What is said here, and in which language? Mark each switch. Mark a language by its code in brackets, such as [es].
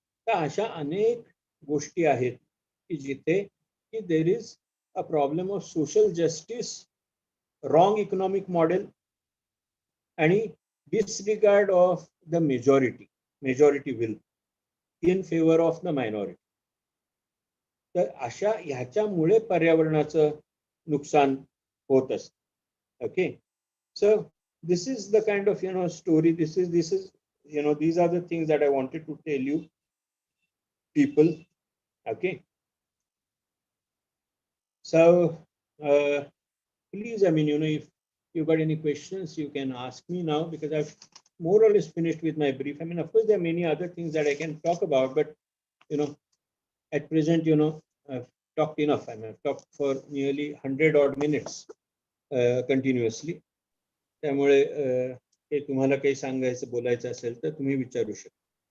[mr] तर अशा अनेक गोष्टी आहेत की जिथे की [en] There is a problem of social justice, wrong economic model आणि disregard of the majority will in favour of the minority. [mr] तर अशा ह्याच्यामुळे पर्यावरणाचं नुकसान होत असतं. [en] Okay, so this is the kind of story. This is these are the things that I wanted to tell you people. Okay, so please, I mean, if you got any questions you can ask me now, because I've more or less finished with my brief. I mean, of course there are many other things that I can talk about, but at present I've talked enough. I mean, I've talked for nearly 100 odd minutes continuously. [mr] त्यामुळे ते तुम्हाला काही सांगायचं बोलायचं असेल तर तुम्ही विचारू शकता.